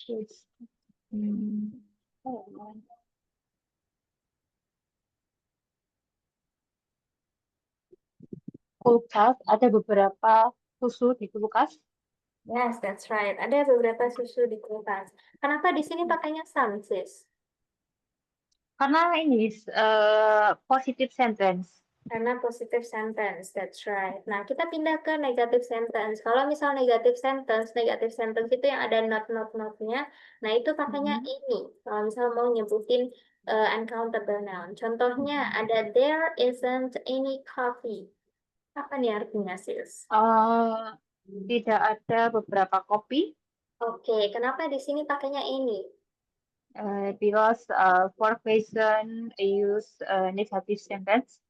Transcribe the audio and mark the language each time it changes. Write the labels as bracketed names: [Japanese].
[Indonesian] Sweets. Hmm. Oh, kulkas, ada beberapa susu di kulkas. [English] Yes, that's right. [Indonesian] Ada beberapa susu di kulkas. Kenapa di sini pakainya some, sis? Karena ini positive sentence. Karena positive sentence, [English] that's right. [Indonesian] Nah, kita pindah ke negative sentence. Kalau misal negative sentence itu yang ada not-nya. Nah, itu pakainya Mhm. ini. Kalau misal mau nyebutin uncountable noun. Contohnya Mhm. ada [English] there isn't any coffee. [Indonesian] Apa nih artinya, sis? Eh, Tidak ada beberapa kopi. Oke, kenapa di sini pakainya ini? [English] Because for question use negative sentence.